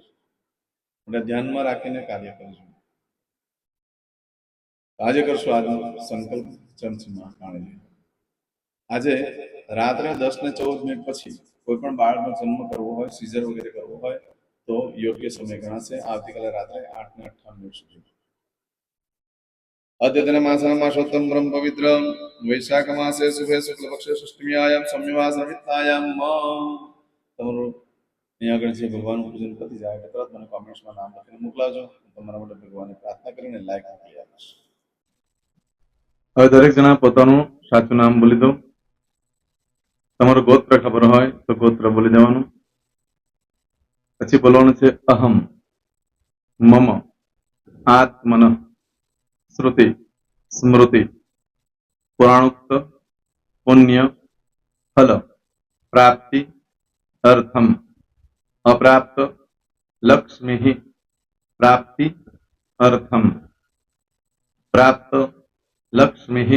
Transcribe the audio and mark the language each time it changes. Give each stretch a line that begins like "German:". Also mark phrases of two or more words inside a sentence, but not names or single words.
Gujarati: એટલે ધ્યાનમાં રાખીને કાર્ય કરજો. આજે કરશો આજનો સંકલ્પ ચર્ચમાં કારણે. આજે રાત્રે 10 ને 14 મિનિટ પછી કોઈ પણ બાળકનો જન્મ કરવો હોય, સીઝર વગેરે કરવો હોય તો યોગ્ય સમય ગણાશે. આવતીકાલે રાત્રે 8 ને 58 મિનિટ સુધી.
Sanskrit: अद्यतन मासोत्तम ब्रह्म पवित्र वैशाख मासे शुभे शुक्ल पक्षे षष्ठमीयाम सम्यवासमित्तायाम
Gujarati: તમારું અહીંયા આગળ જે ભગવાનનું પૂજન પતી જાય એટલે તરત મને કોમેન્ટ્સમાં નામ લખીને મોકલાવજો. તમારા માટે ભગવાનને પ્રાર્થના કરીને લાઈક આપી આપીશ. હવે દરેક જણા પોતાનું સાચું નામ બોલી દો. તમારું ગોત્ર ખબર હોય તો ગોત્ર બોલી દેવાનું. પછી બોલવાનું છે
Sanskrit: અહમ, મમ, આત્મન, श्रुति, स्मृति, पुराणोक्त, पुण्य, फल, प्राप्ति, अर्थम, अप्राप्त, लक्ष्मी, प्राप्ति, अर्थम, प्राप्त, लक्ष्मी,